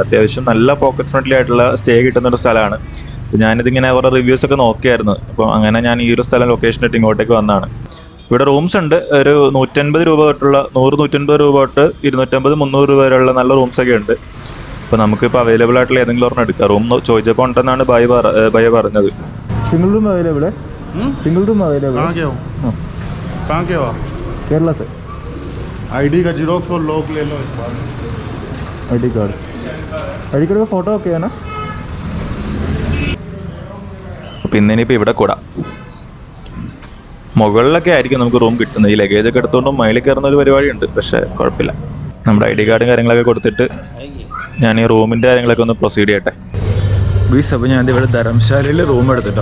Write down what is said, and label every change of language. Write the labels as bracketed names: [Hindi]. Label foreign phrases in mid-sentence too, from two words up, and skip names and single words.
[Malayalam] അത്യാവശ്യം നല്ല [English] pocket friendly [Malayalam] ആയിട്ടുള്ള സ്റ്റേ കിട്ടുന്നൊരു സ്ഥലമാണ്. ഞാനിതിങ്ങനെ അവരുടെ റിവ്യൂസ് ഒക്കെ നോക്കിയായിരുന്നു. അപ്പോൾ അങ്ങനെ ഞാൻ ഈ ഒരു സ്ഥലം ലൊക്കേഷൻ ഇട്ട് ഇങ്ങോട്ടേക്ക് വന്നതാണ്. ഇവിടെ റൂംസ് ഉണ്ട്. ഒരു 150 രൂപ തൊട്ടുള്ള 100-150 രൂപ തൊട്ട് 250-300 രൂപ വരെയുള്ള നല്ല റൂംസൊക്കെ ഉണ്ട്. അപ്പോൾ നമുക്കിപ്പോൾ അവൈലബിൾ ആയിട്ടുള്ള ഏതെങ്കിലും ഒരെണ്ണം എടുക്കാം. റൂം ചോദിച്ചപ്പോൾ ഉണ്ടെന്നാണ് ഭയ പറഞ്ഞത്. [English] single room available है? single room available [Hindi] कहाँ के हो? कहाँ के हो आप? केरला से। आईडी का जीरोक्स और लॉक ले लो एक बार। [English] ID card [Hindi] का [English] photo OK [Hindi] है ना? [Malayalam] പിന്നെ ഇനിയിപ്പോൾ ഇവിടെ കൂടാം. മുകളിലൊക്കെ ആയിരിക്കും നമുക്ക് റൂം കിട്ടുന്നത്. ഈ ലഗേജൊക്കെ എടുത്തുകൊണ്ടും മൈലിൽ കയറുന്ന ഒരു പരിപാടി ഉണ്ട്. പക്ഷേ കുഴപ്പമില്ല. നമ്മുടെ ID കാർഡും കാര്യങ്ങളൊക്കെ കൊടുത്തിട്ട് ഞാൻ ഈ റൂമിൻ്റെ കാര്യങ്ങളൊക്കെ ഒന്ന് പ്രൊസീഡ് ചെയ്യട്ടെ. ഗുയ്സ്, അപ്പോൾ ഞാൻ ഇവിടെ ധരംശാലയിൽ റൂം എടുത്തിട്ടോ.